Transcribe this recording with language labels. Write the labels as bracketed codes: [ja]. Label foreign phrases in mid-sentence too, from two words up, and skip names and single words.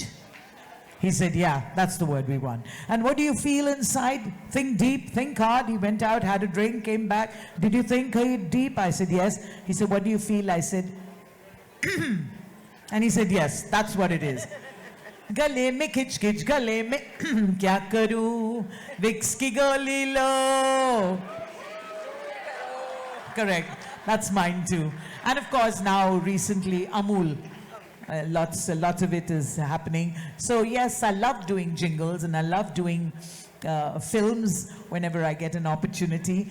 [en] He said, yeah, that's the word we want. And what do you feel inside? Think deep, think hard. He went out, had a drink, came back. Did you think deep? I said, yes. He said, what do you feel? I said, and he said, yes, that's what it is. [hi] गले में खिच खिच, गले में क्या करूं, विक्स की गोली लो. [en] Correct. That's mine too. And of course now recently Amul. Lots of it is happening. So yes, I love doing jingles and I love doing films whenever I get an opportunity.